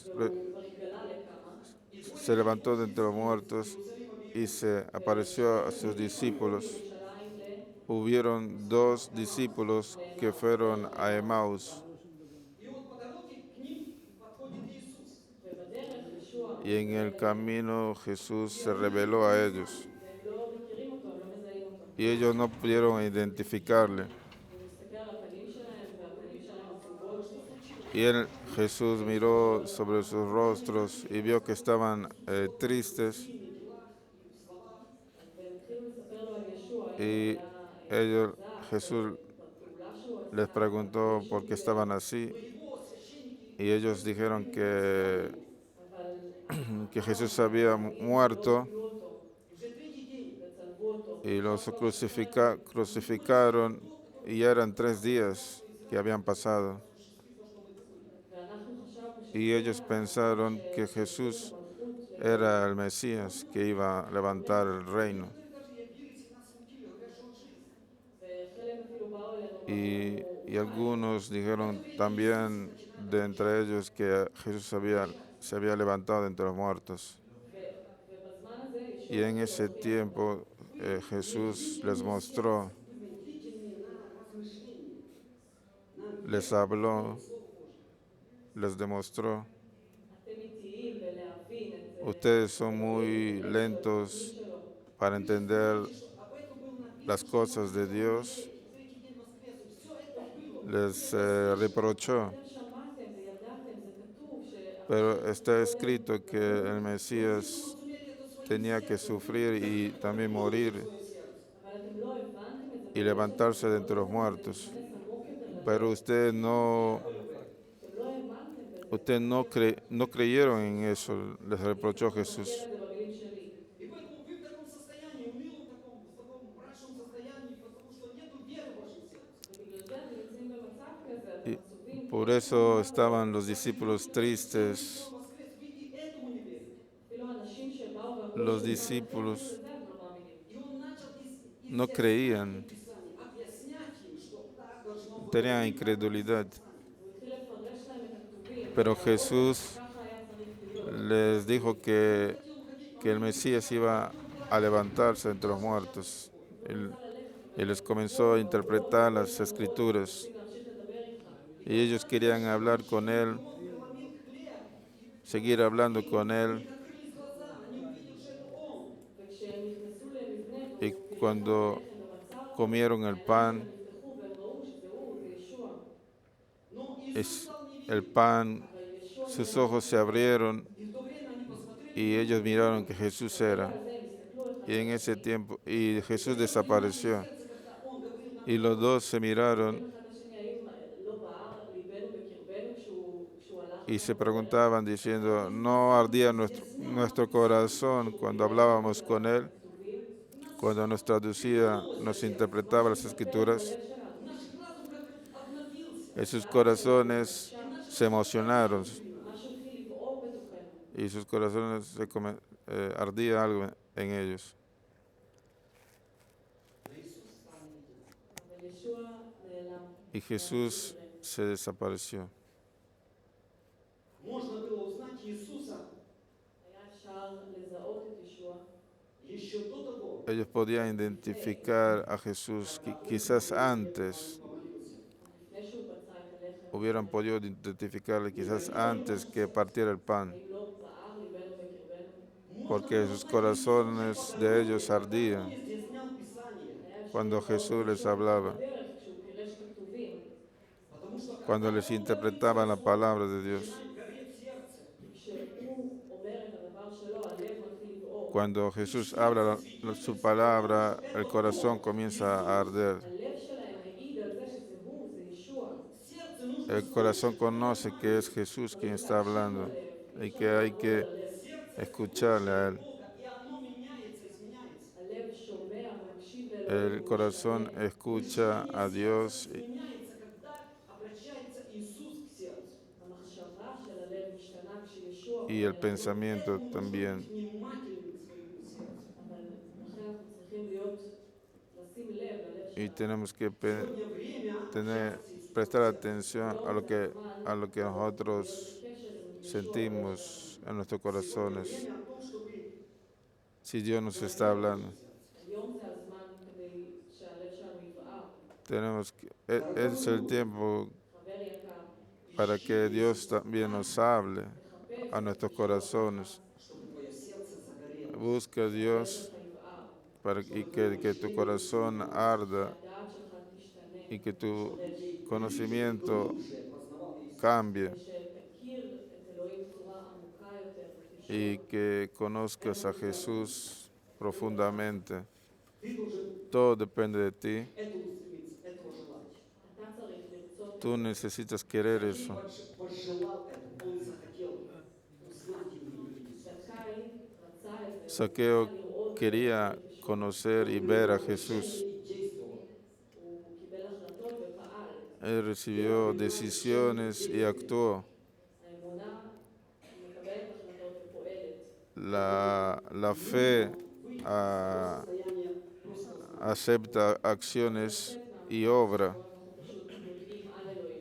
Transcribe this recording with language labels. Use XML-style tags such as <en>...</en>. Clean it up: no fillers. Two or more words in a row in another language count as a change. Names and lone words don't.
<he>והוא התגלה לכמה.</he> <es>se levantó de entre los muertos y se apareció a sus discípulos,</es> <he>ירושלים</he> <es>hubieron 2 discípulos que fueron a Emaús.</es> <ru>И вот по дороге к ним подходит Иисус.</ru> <he>ובדרך ישוע,</he> <es>Y en el camino Jesús se reveló a ellos.</es> <he>והם לא מכירים אותו, הם לא מזהים אותו.</he> <es>Y ellos no pudieron identificarle.</es> <he>הוא מסתכל על הפנים שלהם, והפנים שלהם עצובות.</he> <es>Y Jesús miró sobre sus rostros y vio que estaban tristes.</es> <he>והם התחילו לספר לו על ישוע,</he> <es>Y Jesús</es> <he>בפעולה שהוא עשה.</he> <es>les preguntó por qué estaban así. Y ellos dijeron que Jesús había muerto</es> <he>קיבלו אותו, וצלבו אותו.</he> <es>y los crucificaron, y ya eran 3 días que habían pasado.</es> <he>ואנחנו חשבנו</he> <es>Y ellos pensaron que Jesús era el Mesías que iba a levantar el reino.</es> <he>וחלק אפילו באו אלינו,</he> <es>Y algunos dijeron también de entre ellos que Jesús se había levantado de entre los muertos.</es> <he>ובזמן הזה ישוע</he> <es>Y en ese tiempo Jesús les mostró, les habló, les demostró.</es> <he>אתם איטיים בלהבין את</he> <es>Ustedes son muy lentos</es> <he>שלו.</he> <es>para entender las cosas de Dios. Les reprochó,</es> <he>אתם שמעתם וידעתם, זה כתוב</he> <es>pero está escrito que el Mesías tenía que sufrir y también morir</es> <he>אבל אתם לא הבנתם את זה,</he> <es>y levantarse de entre los muertos.</es> <he>זה עמוק יותר,</he> <es>Pero ustedes</es> <he>אתם לא האמנתם בזה,</he> <es>no creyeron en eso, les reprochó Jesús.</es> <he>זה במילים שלי.</he> <ru>И поэтому вы в таком состоянии, унылом в таком мрачном состоянии, потому что нет веры в вашем сердце.</ru> <he>ובגלל זה אתם נמצאים במצב כזה, אתם</he> <es>Y</es> <he>עצובים,</he> <es>por eso estaban los discípulos tristes.</es> <ru>Он воскрес, вы и этому не верите.</ru> <he>אפילו אנשים שבאו ואמרו,</he> <es>Los</es> <he>שהוא</he> <es>discípulos</es> <he>לזה הם לא מאמינים.</he> <ru>И он начал из</ru> <es>no creían,</es> <ru>Писаний объяснять им, что так должно быть.</ru> <es>tenían incredulidad.</es> <he>הוא התחיל לפרש להם את הכתובים,</he> <es>Pero Jesús</es> <he>ככה היה צריך להיות.</he> <es>les dijo que el Mesías iba a levantarse entre los muertos. Y les comenzó a interpretar las escrituras.</es> <he>להמשיך לדבר איתך.</he> <es>Y ellos querían hablar con él, seguir hablando con él.</es> <ru>Открылись глаза, они увидели, что это он.</ru> <he>וכשהם נכנסו למבנה,</he> <es>Y cuando comieron el pan,</es> <he>נפתחו והם ראו שזה הוא, זה ישוע.</he> <ru>Но Иисус</ru> <es>es</es> <ru>стал невидим.</ru> <es>el pan,</es> <he>אבל ישוע,</he> <es>sus ojos se abrieron</es> <ru>И в то время они посмотрели,</ru> <es>y ellos miraron que Jesús era.</es> <he>על זה הם הסתכלו אחד</he> <es>Y en ese tiempo, y Jesús desapareció.</es> <ru>когда он говорил нам,</ru> <es>Y los dos se miraron</es> <he>אחד לשני, האם לא בער ליבנו בקרבנו כשהוא הלך</he> <es>y se preguntaban diciendo, ¿no ardía nuestro corazón cuando hablábamos con Él,</es> <he>הכתובים,</he> <es>cuando nos traducía, nos interpretaba las Escrituras?</es> <he>הלב שלנו.</he> <ru>Наш разум как обновился.</ru> <es>Y sus corazones</es> <ru>И наше</ru> <es>se emocionaron</es> <he>משהו התחיל לבעור בתוכנו.</he> <es>y sus corazones ardía algo en ellos.</es> <he>אבל ישוע נעלם.</he> <es>Y Jesús se desapareció.</es> <ru>Можно было узнать Иисуса</ru> <he>היה אפשר לזהות את ישוע</he> <ru>еще до того,</ru> <es>Ellos podían identificar a Jesús, quizás antes,</es> <ru>помолился.</ru> <he>לפני שהוא פצע את הלחם.</he> <es>hubieran podido identificarle quizás antes que partiera el pan,</es> <he>האם לא בער ליבנו בקרבנו?</he> <es>porque sus corazones de ellos ardían</es> <ru>Разъяснял Писание,</ru> <he>היה אפשר</he> <es>cuando</es> <he>לזהות</he> <es>Jesús les</es> <he>ישוע</he> <es>hablaba,</es> <he>בדרך כשהוא פירש כתובים.</he> <ru>потому что</ru> <es>cuando les interpretaba la palabra de Dios.</es> <ru>начинает гореть сердце.</ru> <he>כשהוא אומר את הדבר שלו, הלב מתחיל לבעור.</he> <es>Cuando Jesús habla su palabra, el corazón comienza a arder.</es> <he>הלב שלהם העיד על זה שזה הוא, זה ישוע.</he> <ru>Сердце нужно</ru> <es>El corazón conoce que es Jesús quien está hablando y que hay que escucharle a Él.</es> <ru>Бога, и оно меняется, изменяется.</ru> <he>הלב שומע ומקשיב לאלוהים.</he> <es>El corazón escucha a Dios</es> <ru>Меняется, когда обращается Иисус к сердцу.</ru> <he>המחשבה של הלב משתנה כשישוע</he> <es>y el</es> <he>אומר.</he> <es>pensamiento</es> <ru>Нужно</ru> <es>también.</es> <ru>быть внимательным к своему сердцу.</ru> <he>אבל לכן אנחנו צריכים לשים לב ללב</he> <es>Y</es> <he>שלנו.</he> <es>tenemos que</es> <ru>Сегодня время</ru> <es>tener,</es> <ru>общаться с Иисусом.</ru> <es>prestar atención a lo que nosotros sentimos en nuestros corazones.</es> <ru>Время о том, чтобы</ru> <es>Si Dios nos está hablando,</es> <he>היום זה הזמן כדי שהלב שלנו יבער.</he> <es>tenemos que, es el tiempo</es> <he>חבר יקר,</he> <es>para que Dios también nos hable</es> <he>תחפש</he> <es>a nuestros corazones.</es> <ru>чтобы твое сердце загорело.</ru> <es>Busca a Dios</es> <he>יבער.</he> <es>y que tu corazón arda</es> <he>שהדעת שלך תשתנה.</he> <es>y que tu conocimiento</es> <ru>Уже познавал Иисуса.</ru> <es>cambie</es> <he>שתכיר את אלוהים בצורה עמוקה יותר. את</he> <es>y</es> <he>ישוע.</he> <es>que conozcas a Jesús profundamente.</es> <ru>Ты должен</ru> <es>Todo depende de ti.</es> <ru>этого устремиться, этого желать.</ru> <he>אתה צריך לרצות.</he> <es>Tú necesitas querer eso.</es> <ru>Пожелал это, он захотел узнать его и увидеть.</ru> <he>זכאי רצה את זה.</he> <es>Saqueo</es> <he>רצה לראות</he> <es>quería</es> <he>את ישוע.</he> <es>conocer y ver a Jesús.</es> <ru>И действовал.</ru> <he>הוא קיבל החלטות ופעל.</he> <es>Él recibió decisiones y actuó.</es> <he>האמונה מקבלת החלטות ופועלת.</he> <es>La fe</es> <ru>Состояние просто</ru> <es>acepta acciones y obra.</es> <he>אנחנו פשוט יודעים על אלוהים.</he>